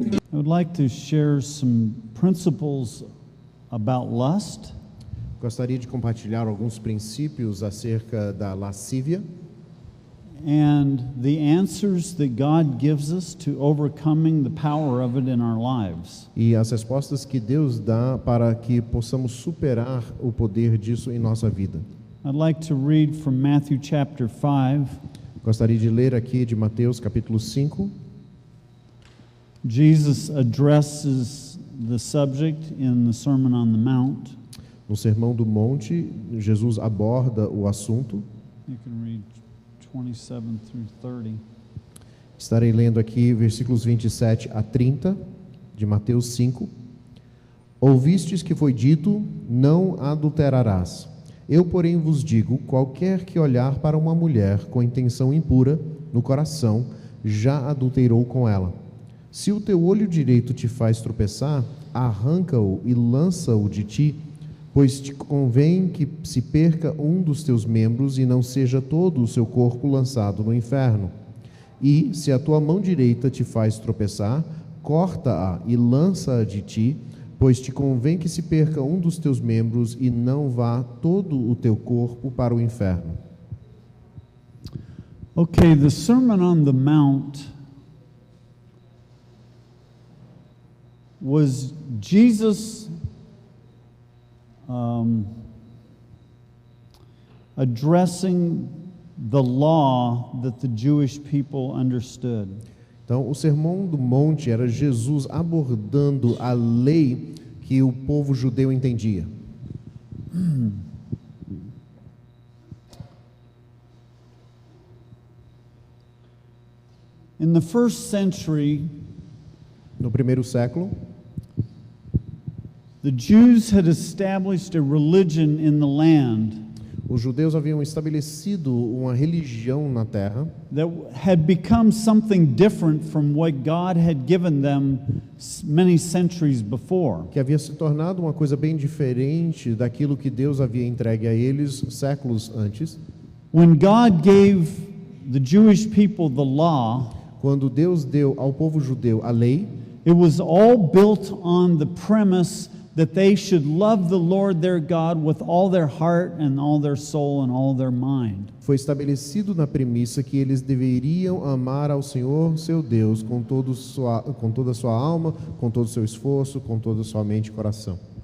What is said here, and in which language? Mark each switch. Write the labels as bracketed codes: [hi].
[en] I would like to share some principles about lust. [pt] Gostaria de compartilhar alguns princípios acerca da lascívia [en] And the answers that God gives us to overcoming the power of it in our lives. [pt] e as respostas que Deus dá para que possamos superar o poder disso em nossa vida. [en] I'd like to read from Matthew chapter 5. [pt] Gostaria de ler aqui de Mateus capítulo 5. [en] Jesus addresses the subject in the Sermon on the Mount. [pt] No Sermão do Monte, Jesus aborda o assunto. [en] You can read 27 through 30. [pt] Estarei lendo aqui versículos 27 a 30 de Mateus 5. Ouvistes que foi dito, não adulterarás. Eu, porém, vos digo, qualquer que olhar para uma mulher com intenção impura no coração, já adulterou com ela. Se o teu olho direito te faz tropeçar, arranca-o e lança-o de ti, pois te convém que se perca um dos teus membros e não seja todo o seu corpo lançado no inferno. E, se a tua mão direita te faz tropeçar, corta-a e lança-a de ti, pois te convém que se perca um dos teus membros e não vá todo o teu corpo para o inferno. [en] Okay, the Sermon on the Mount was Jesus addressing the law that the Jewish people understood. [pt] Então, o Sermão do Monte era Jesus abordando a lei que o povo judeu entendia. [en] In the first century, [pt] No primeiro século, [en] the Jews had established a religion in the land [pt] os judeus haviam estabelecido uma religião na terra [en] that had become something different from what God had given them many centuries before. [pt] que havia se tornado uma coisa bem diferente daquilo que Deus havia entregue a eles séculos antes. [en] When God gave the Jewish people the law, [pt] Quando Deus deu ao povo judeu a lei, [en] it was all built on the premise that they should love the Lord their God with all their heart and all their soul and all their mind. [pt] foi estabelecido na premissa que eles deveriam amar ao Senhor, seu Deus, com toda a sua alma, com todo o seu esforço, com toda a sua mente e coração.